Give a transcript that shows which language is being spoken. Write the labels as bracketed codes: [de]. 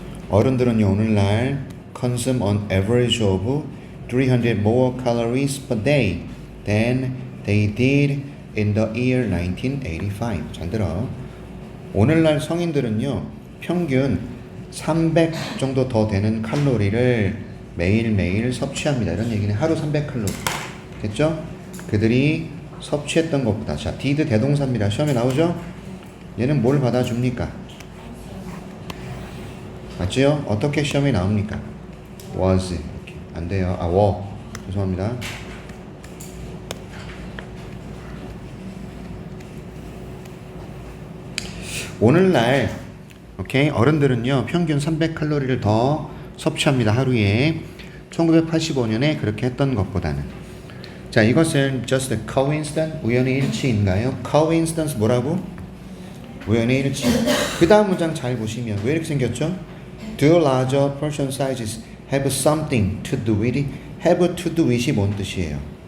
[ko] 어른들은요, 오늘날 [en] consume on average of 300 more calories per day than they did in the year 1985. [ko] 잘 들어. 오늘날 성인들은요, 평균 300 정도 더 되는 칼로리를 매일매일 섭취합니다. 이런 얘기는 하루 300칼로리. 됐죠? 그들이 섭취했던 것보다. 자, did 대동사입니다. 시험에 나오죠? 얘는 뭘 받아줍니까? 맞죠? 어떻게 시험에 나옵니까? was. 이렇게. 안 돼요. were. 죄송합니다. 오늘날 오케이 어른들은요 평균 300칼로리를 더 섭취합니다. 하루에. 1985년에 그렇게 했던 것보다는. 자, 이것은 [en] just a coincidence, [ko] 우연의 일치인가요? coincidence 뭐라고? 우연의 일치. 그 다음 문장 잘 보시면 왜 이렇게 생겼죠? [en] Do larger portion sizes have something to do with it? have to do with [ko] 이 뭔 뜻이에요?